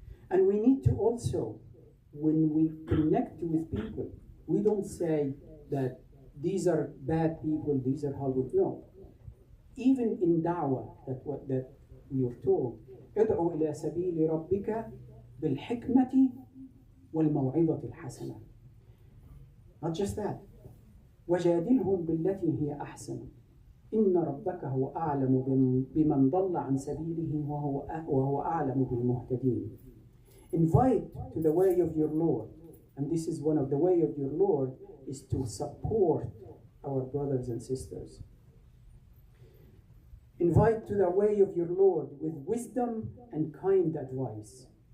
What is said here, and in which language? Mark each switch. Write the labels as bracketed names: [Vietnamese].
[English] And we need to also, when we connect with people, we don't say that these are bad people, these are halal. No. Even in da'wah, that we are told, [Arabic] ادعو إلى سبيل ربك بالحكمة والموعظة الحسنة. [English] Not just that. [Arabic] وجادلهم بالتي هي أحسن. إن ربك هو أعلم بمن ضل عن سبيله وهو أعلم بالمهتدين. [English] Invite to the way of your Lord, and this is one of the way of your Lord is to support our brothers and sisters. Invite to the way of your Lord with wisdom and kind advice.